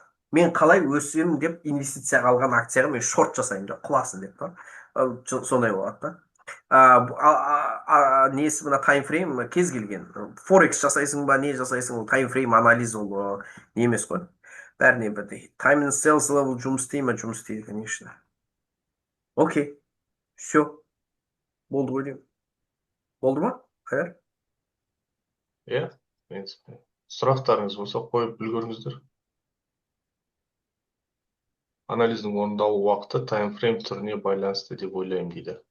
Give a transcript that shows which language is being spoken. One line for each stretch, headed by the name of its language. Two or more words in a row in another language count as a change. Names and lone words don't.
Kazakh: Мен қалай өсемін деп инвестицияға алған акцияға мен шорт жасаймын, жоқ құласын деп та. Сондай болады да. Несі мына таймфрейм кез келген. Форекс жасайсың ба, не жасайсың, таймфрейм анализ ол не емес қой. Бәріне бірдей.
English: Time and sales level
Kazakh: жұмыс істей ме? Жұмыс істейді, конечно. Окей. Все. Болды ғой деймін. Болды ма? Қайдар? Иә, сұрақтарыңыз болса қойып үлгеріңіздер. Анализдің орындалу уақыты таймфрейм түріне байланысты деп ойлаймын дейді.